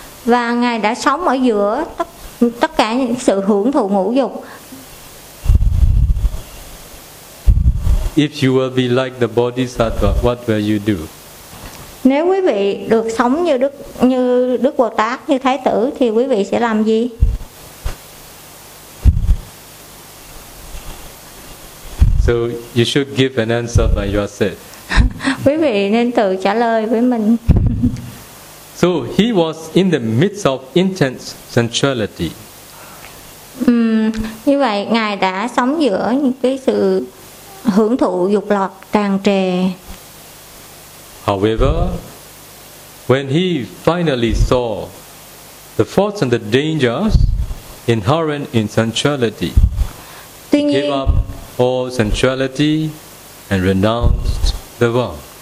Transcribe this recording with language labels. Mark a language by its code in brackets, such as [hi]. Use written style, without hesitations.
[vi] Và ngài đã sống ở giữa tất cả những sự hưởng thụ ngũ dục. [en] If you will be like the Bodhisattva, what will you do? [vi] Nếu quý vị được sống như Đức Bồ Tát, như Thái Tử, thì quý vị sẽ làm gì? [en] So you should give an answer by yourself. [vi] Quý vị nên tự trả lời với mình. [en] So he was in the midst of intense sensuality. [vi] Như vậy ngài đã sống giữa những cái sự hưởng thụ dục lạc tràn trề. [en] However, when he finally saw the faults and the dangers inherent in sensuality, [vi] tuy nhiên, [en] he gave up all sensuality and renounced the world.